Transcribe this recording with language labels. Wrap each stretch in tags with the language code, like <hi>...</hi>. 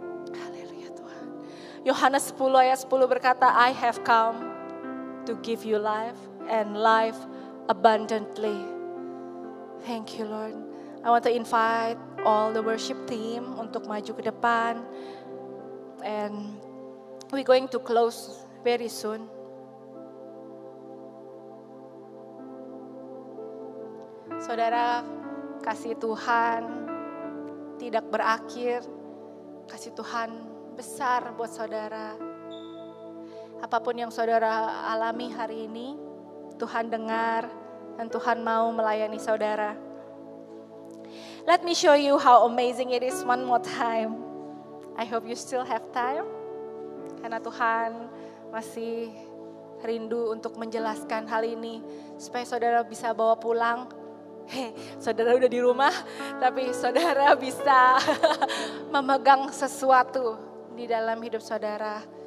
<id>Haleluya Tuhan. Yohanes 10 ayat 10 berkata,</id> <en>I have come to give you life and life abundantly. Thank you Lord. I want to invite all the worship team</en> <id>untuk maju ke depan.</id> <en>And we're going to close very soon.</en> <id>Saudara, kasih Tuhan tidak berakhir. Kasih Tuhan besar buat saudara. Apapun yang saudara alami hari ini, Tuhan dengar dan Tuhan mau melayani saudara.</id> <en>Let me show you how amazing it is one more time. I hope you still have time.</en> <id>Karena Tuhan masih rindu untuk menjelaskan hal ini. Supaya saudara bisa bawa pulang. Saudara udah di rumah, tapi saudara bisa memegang sesuatu di dalam hidup saudara.</id>